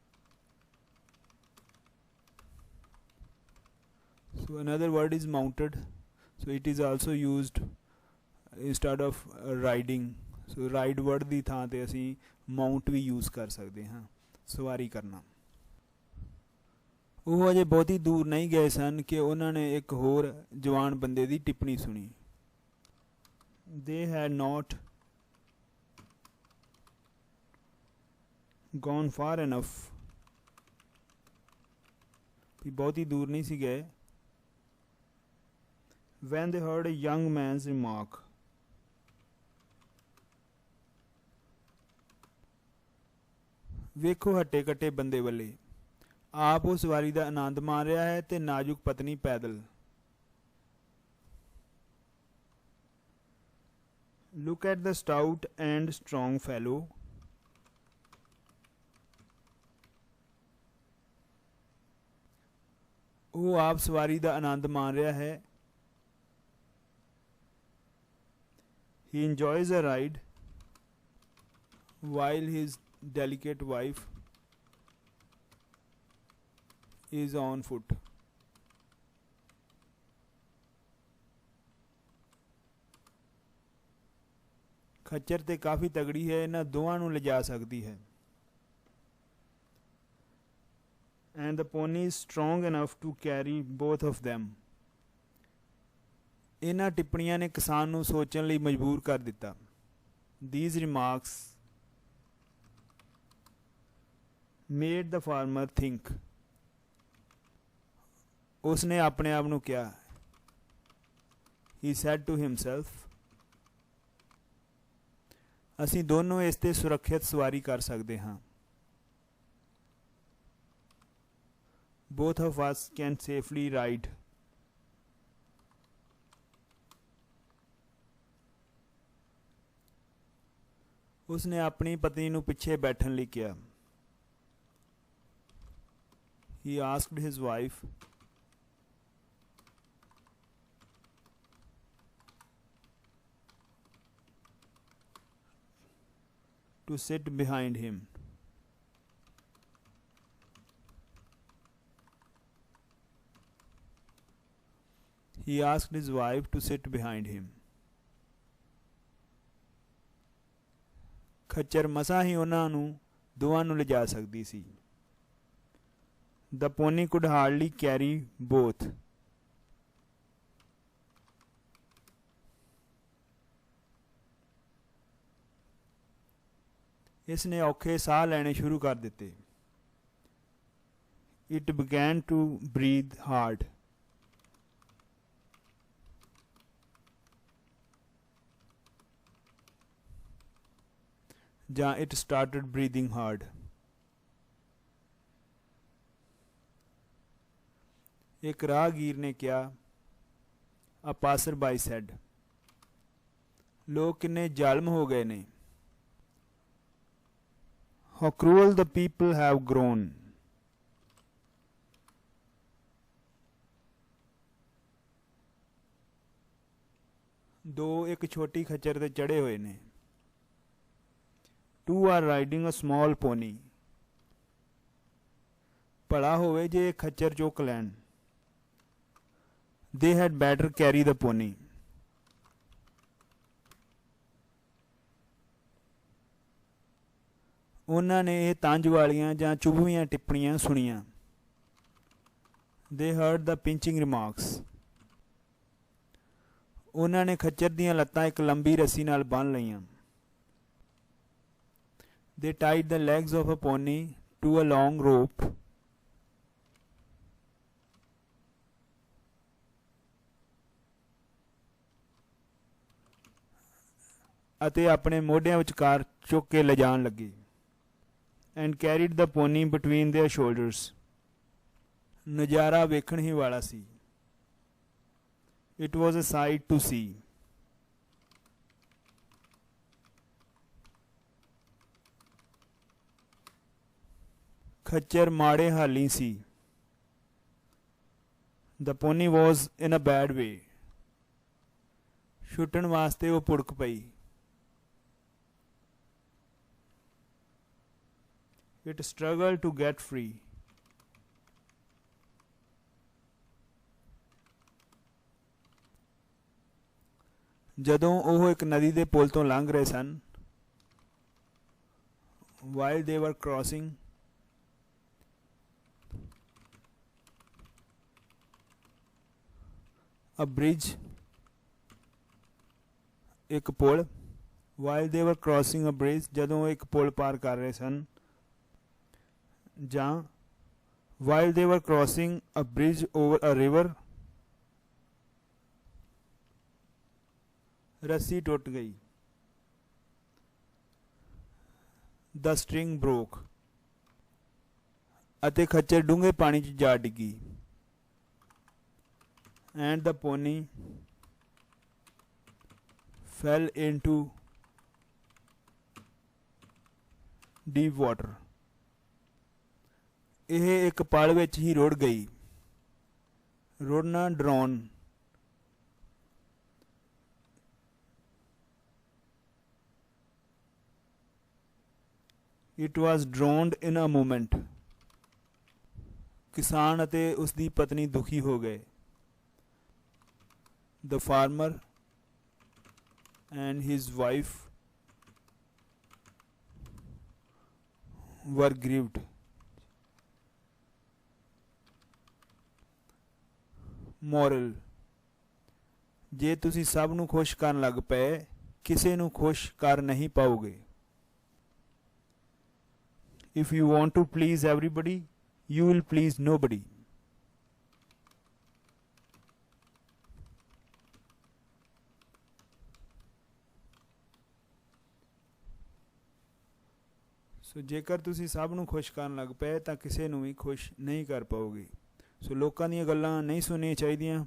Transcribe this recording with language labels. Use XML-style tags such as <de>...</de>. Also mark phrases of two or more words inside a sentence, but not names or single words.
<en>So another word is mounted. So it is also used instead of riding. So ride word</en> <pa>ਦੀ ਥਾਂ ਤੇ ਅਸੀਂ mount ਵੀ use ਕਰ ਸਕਦੇ ਹਾਂ, ਸਵਾਰੀ ਕਰਨਾ. ਉਹ ਅਜੇ ਬਹੁਤੀ ਦੂਰ ਨਹੀਂ ਗਏ ਸਨ ਕਿ ਉਹਨਾਂ ਨੇ ਇੱਕ ਹੋਰ ਜਵਾਨ ਬੰਦੇ ਦੀ ਟਿੱਪਣੀ ਸੁਣੀ.</pa> <en>They had not gone far enough.</en> <pa>ਵੀ ਬਹੁਤੀ ਦੂਰ ਨਹੀਂ ਸੀ ਗਏ.</pa> <en>When they heard a young man's remark.</en> <pa>ਵੇਖੋ ਹੱਟੇ ਕੱਟੇ ਬੰਦੇ ਵੱਲੇ, ਆਪ ਉਹ ਸਵਾਰੀ ਦਾ ਆਨੰਦ ਮਾਣ ਰਿਹਾ ਹੈ ਤੇ ਨਾਜ਼ੁਕ ਪਤਨੀ ਪੈਦਲ.</pa> <en>Look at the stout and strong fellow.</en> <pa>ਉਹ ਆਪ ਸਵਾਰੀ ਦਾ ਆਨੰਦ ਮਾਣ ਰਿਹਾ ਹੈ.</pa> <en>He enjoys a ride while his delicate wife is on foot.</en> <pa>ਖੱਚਰ ਤੇ ਕਾਫੀ ਤਗੜੀ ਹੈ, ਇਹਨਾਂ ਦੋਵਾਂ ਨੂੰ ਲਿਜਾ ਸਕਦੀ ਹੈ.</pa> <en>And the pony is strong enough to carry both of them.</en> <pa>ਇਹਨਾਂ ਟਿੱਪਣੀਆਂ ਨੇ ਕਿਸਾਨ ਨੂੰ ਸੋਚਣ ਲਈ ਮਜਬੂਰ ਕਰ ਦਿੱਤਾ.</pa> <en>These remarks made the farmer think.</en> <pa>ਉਸਨੇ ਆਪਣੇ ਆਪ ਨੂੰ ਕਿਹਾ.</pa> <en>He said to himself,</en> <pa>ਅਸੀਂ ਦੋਨੋਂ ਇਸ ਤੇ ਸੁਰੱਖਿਅਤ ਸਵਾਰੀ ਕਰ ਸਕਦੇ ਹਾਂ.</pa> <en>Both of us can safely ride.</en> <pa>ਉਸਨੇ ਆਪਣੀ ਪਤਨੀ ਨੂੰ ਪਿੱਛੇ ਬੈਠਣ ਲਈ ਕਿਹਾ.</pa> <en>He asked his wife to sit behind him. He asked his wife to sit behind him.</en> <pa>ਖੱਚਰ ਮਸਾਂ ਹੀ ਉਹਨਾਂ ਨੂੰ ਦੋਵਾਂ ਨੂੰ ਲਿਜਾ ਸਕਦੀ ਸੀ.</pa> <en>The pony could hardly carry both.</en> <pa>ਇਸ ਨੇ ਔਖੇ ਸਾਹ ਲੈਣੇ ਸ਼ੁਰੂ ਕਰ ਦਿੱਤੇ.</pa> <en>It began to breathe hard. ਜਾਂ it started breathing hard.</en> <pa>ਇੱਕ ਰਾਹਗੀਰ ਨੇ ਕਿਹਾ.</pa> <en>A passerby said.</en> <pa>ਲੋਕ ਕਿੰਨੇ ਜ਼ਾਲਮ ਹੋ ਗਏ ਨੇ.</pa> <en>How cruel the people have grown.</en> <pa>ਦੋ ਇੱਕ ਛੋਟੀ ਖੱਚਰ ਤੇ ਚੜ੍ਹੇ ਹੋਏ ਨੇ.</pa> <en>Two are riding a small pony.</en> <pa>ਭਲਾ ਹੋਵੇ ਜੇ ਖੱਚਰ ਚੁੱਕ ਲੈਣ.</pa> <en>They had better carry the pony.</en> <pa>ਉਹਨਾਂ ਨੇ ਇਹ ਤੰਜ ਵਾਲੀਆਂ ਜਾਂ ਚੁਭਵੀਆਂ ਟਿੱਪਣੀਆਂ ਸੁਣੀਆਂ.</pa> <en>They heard the pinching remarks.</en> <pa>ਉਹਨਾਂ ਨੇ ਖੱਚਰ ਦੀਆਂ ਲੱਤਾਂ ਇੱਕ ਲੰਬੀ ਰੱਸੀ ਨਾਲ ਬੰਨ੍ਹ ਲਈਆਂ.</pa> <en>They tied the legs of a pony to a long rope.</en> <pa>ਅਤੇ ਆਪਣੇ ਮੋਢਿਆਂ ਵਿਚਕਾਰ ਚੁੱਕ ਕੇ ਲਿਜਾਣ ਲੱਗੇ.</pa> <en>And carried the pony between their shoulders.</en> <pa>ਨਜ਼ਾਰਾ ਵੇਖਣ ਹੀ ਵਾਲਾ ਸੀ.</pa> <en>It was a sight to see.</en> <pa>ਖੱਚਰ ਮਾੜੇ ਹਾਲੀ ਸੀ.</pa> <en>The pony was in a bad way.</en> <pa>ਛੁੱਟਣ ਵਾਸਤੇ ਉਹ ਪੁੜਕ ਪਈ.</pa> <en>It struggled to get free.</en> <pa>ਜਦੋਂ ਉਹ ਇੱਕ ਨਦੀ ਦੇ ਪੁਲ ਤੋਂ ਲੰਘ ਰਹੇ ਸਨ.</pa> <en>While they were crossing a bridge,</en> <pa>ਇੱਕ ਪੁਲ.</pa> <en>While they were crossing a bridge,</en> <pa>ਜਦੋਂ ਉਹ ਇੱਕ ਪੁਲ ਪਾਰ ਕਰ ਰਹੇ ਸਨ.</pa> <en>ਜਾਂ while they were crossing a bridge over a river,</en> <pa>ਰੱਸੀ ਟੁੱਟ ਗਈ.</pa> <en>The string broke.</en> <pa>ਅਤੇ ਖੱਚਰ ਡੂੰਘੇ ਪਾਣੀ 'ਚ ਜਾ ਡਿੱਗੀ.</pa> <en>And the pony fell into deep water.</en> <pa>ਇਹ ਇੱਕ ਪਲ ਵਿੱਚ ਹੀ ਰੁੜ ਗਈ. ਰੁੜਨਾ ਡਰਾਉਣ.</pa> <en>It was drowned in a moment.</en> <pa>ਕਿਸਾਨ ਅਤੇ ਉਸ ਦੀ ਪਤਨੀ ਦੁਖੀ ਹੋ ਗਏ.</pa> <en>The farmer and his wife were grieved. Moral.</en> <pa>ਜੇ ਤੁਸੀਂ ਸਭ ਨੂੰ ਖੁਸ਼ ਕਰਨ ਲੱਗ ਪਏ, ਕਿਸੇ ਨੂੰ ਖੁਸ਼ ਕਰ ਨਹੀਂ ਪਾਓਗੇ.</pa> <en>If you want to please everybody, you will please nobody.</en> <pa>ਸੋ ਜੇਕਰ ਤੁਸੀਂ ਸਭ ਨੂੰ ਖੁਸ਼ ਕਰਨ ਲੱਗ ਪਏ ਤਾਂ ਕਿਸੇ ਨੂੰ ਵੀ ਖੁਸ਼ ਨਹੀਂ ਕਰ ਪਾਓਗੇ. ਸੋ ਲੋਕਾਂ ਦੀਆਂ ਗੱਲਾਂ ਨਹੀਂ ਸੁਣਨੀਆਂ ਚਾਹੀਦੀਆਂ.</pa>